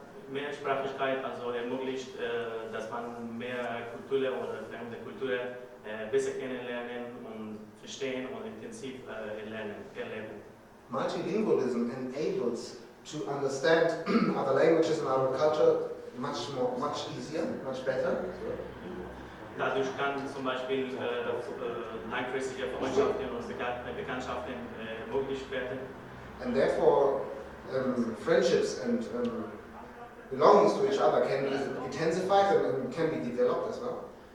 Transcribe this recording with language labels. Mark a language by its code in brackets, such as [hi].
[de] Mehrsprachigkeit also ermöglicht, dass man mehr Kulturen oder fremde Kulturen besser kennenlernen und verstehen und intensiv erleben. [en] Multilingualism enables to understand other languages and other culture much easier, much better. [de] Dadurch kann zum Beispiel langfristige Freundschaften und Bekanntschaften möglich werden. [en] And therefore, friendships and belongings to each other can be intensified and can be developed as well.